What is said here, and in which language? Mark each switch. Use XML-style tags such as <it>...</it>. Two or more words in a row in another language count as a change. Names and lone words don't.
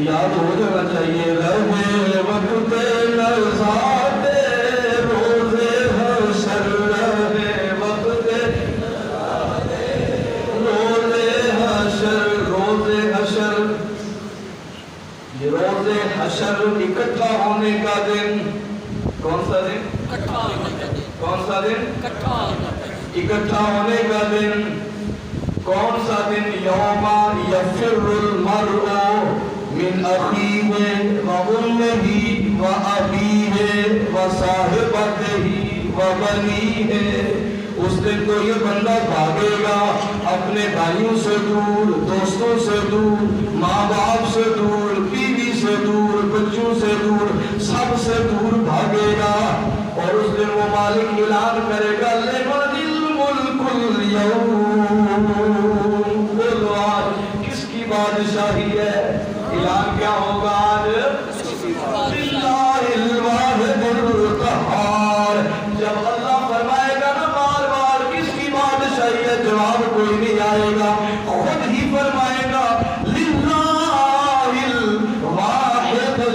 <ur>یاد ہو جانا چاہیے رہے وقت نزاد روز حشر رہے وقت روز حشر روز حشر یہ روز حشر اکٹھا ہونے کا دن کون سا دن کون سا دن اکٹھا ہونے کا دن کون سا دن</ur> <ar>یوم یفر المرء من اخیہ و امہ و ابیہ و صاحبتہ و بنیہ</ar> <ur>اس دن تو یہ بندہ بھاگے گا اپنے بھائیوں سے دور دوستوں سے دور ماں باپ سے دور بیوی سے دور بچوں سے دور سب سے دور بھاگے گا اور اس دن وہ مالک اعلان کرے گا</ur> <ar>لمن الملک اليوم</ar> <ur>بولو آج کس کی بادشاہی ہے اعلان کیا ہوگا آج</ur> <ar>للہ الواحد القہار</ar> <ur>جب اللہ فرمائے گا نا بار بار کس کی بادشاہی ہے جواب کوئی نہیں آئے گا خود ہی فرمائے گا</ur> <ar>للہ الواحد</ar>